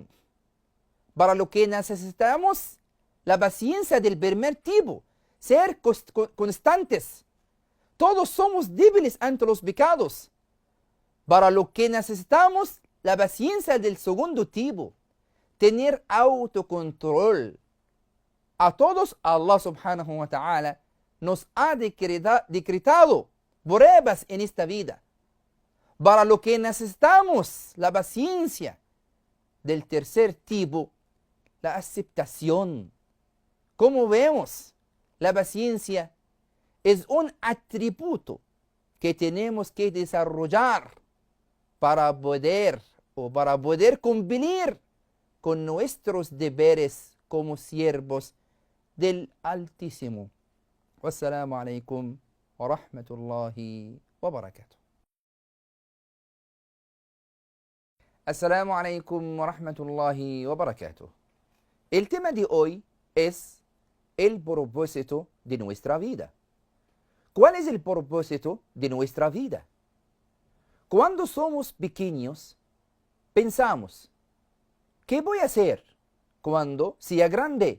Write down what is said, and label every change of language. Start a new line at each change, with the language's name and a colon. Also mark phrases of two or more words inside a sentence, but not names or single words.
Spanish: Para lo que necesitamos la paciencia del primer tipo, ser constantes. Todos somos débiles ante los pecados. Para lo que necesitamos la paciencia del segundo tipo, tener autocontrol. A todos Allah
Arabic: سبحانه وتعالى
Spanish: nos ha decretado pruebas en esta vida. Para lo que necesitamos la paciencia del tercer tipo, la aceptación. Como vemos, la paciencia es un atributo que tenemos que desarrollar para poder cumplir con nuestros deberes como siervos del Altísimo.
Arabic: والسلام عليكم ورحمة الله وبركاته. السلام عليكم ورحمة الله وبركاته.
Spanish: El tema de hoy es el propósito de nuestra vida. ¿Cuál es el propósito de nuestra vida? Cuando somos pequeños, pensamos, ¿qué voy a hacer cuando sea grande?